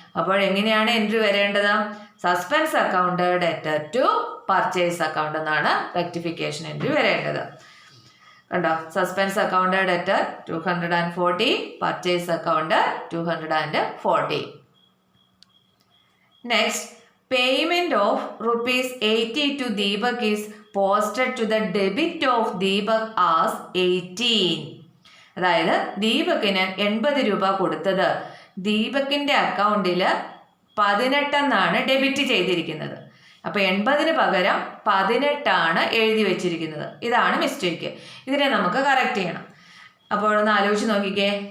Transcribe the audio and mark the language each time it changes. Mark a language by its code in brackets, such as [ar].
[ml] അപ്പോൾ എങ്ങനെയാണ് എൻട്രി വരേണ്ടത്? [en] suspense account debtor to purchase account [ml] എന്നാണ് റെക്ടിഫിക്കേഷൻ എൻട്രി വരേണ്ടത്. കണ്ടോ? [en] Suspense account debtor 240, purchase account 240. Next, payment of ₹80 to Deepak is posted to the debit of Deepak as 18. [ml] അതായത് ദീപകിന് 80 രൂപ കൊടുത്തത് ദീപകിന്റെ അക്കൗണ്ടിൽ 18 എന്നാണ് ഡെബിറ്റ് ചെയ്തിരിക്കുന്നത്. അപ്പോൾ 80ന് പകരം 18 എഴുതി വെച്ചിരിക്കുന്നത്. ഇതാണ് മിസ്റ്റേക്ക്. ഇതിനെ നമുക്ക് കറക്റ്റ് ചെയ്യണം. അപ്പോൾ ഒന്ന് ആലോചിച്ച് നോക്കിക്കേ.